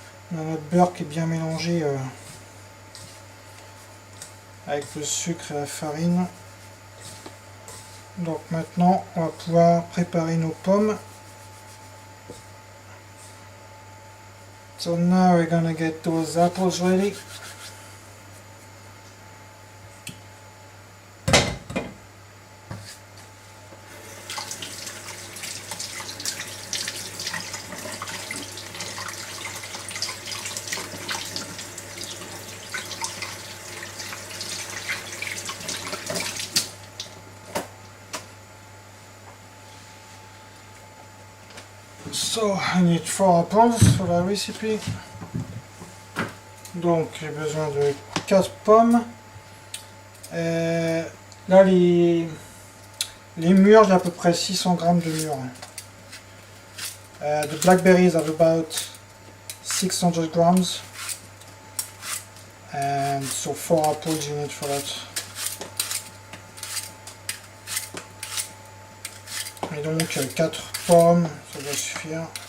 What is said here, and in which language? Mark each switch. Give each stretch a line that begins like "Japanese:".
French: Notre beurre qui est bien mélangé avec le sucre et la farine. Donc maintenant on va pouvoir préparer nos pommes.
English: So now we're gonna get those apples ready. So I need 4 apples for la recipe.
French: Donc j'ai besoin de 4 pommes. Là les mûres, j'ai à peu près 600 g de mûres.
English: The blackberries have about 600 g. And so 4 apples you need for that.
French: Et donc 4 pommes, ça va suffire.